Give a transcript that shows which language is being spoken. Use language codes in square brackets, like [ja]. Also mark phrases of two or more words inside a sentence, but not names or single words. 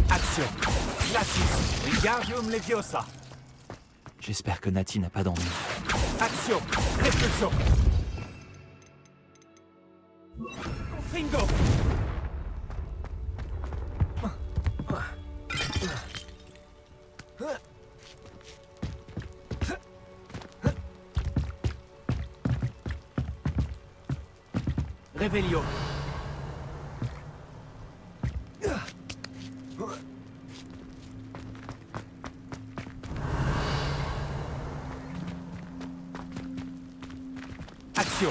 [fr] Action. Glacius. Wingardium Leviosa. J'espère que Nati n'a pas d'ennui. Action. Répulsion. Confringo. Revelio. Action.